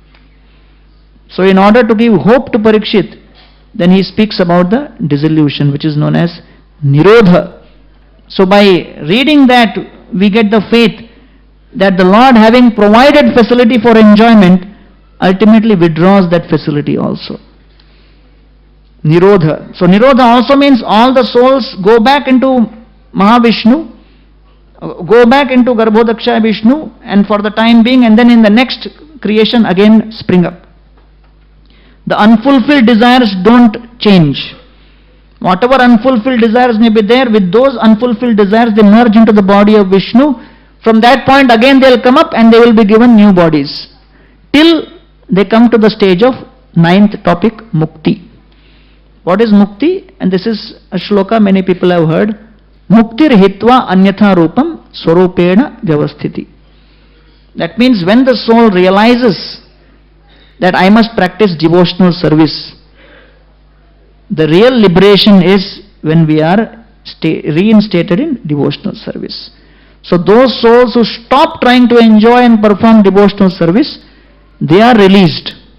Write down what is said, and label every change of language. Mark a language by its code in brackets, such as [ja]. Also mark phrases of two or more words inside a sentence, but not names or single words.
[en] So in order to give hope to Parikshit, then he speaks about the dissolution, which is known as Nirodha. So by reading that, we get the faith that the Lord, having provided facility for enjoyment, ultimately withdraws that facility also. Nirodha. So Nirodha also means all the souls go back into Mahavishnu, go back into Garbhodaksha Vishnu, and for the time being, and then in the next creation again spring up. The unfulfilled desires don't change. Whatever unfulfilled desires may be there, with those unfulfilled desires they merge into the body of Vishnu. From that point again they will come up and they will be given new bodies. Till they come to the stage of 9th topic, Mukti. What is Mukti? And this is a shloka many people have heard. [sa] Muktir hitva anyatha rupam swarupena vyavasthiti. [en] That means when the soul realizes that I must practice devotional service, the real liberation is when we are reinstated in devotional service. So those souls who stop trying to enjoy and perform devotional service, they are released.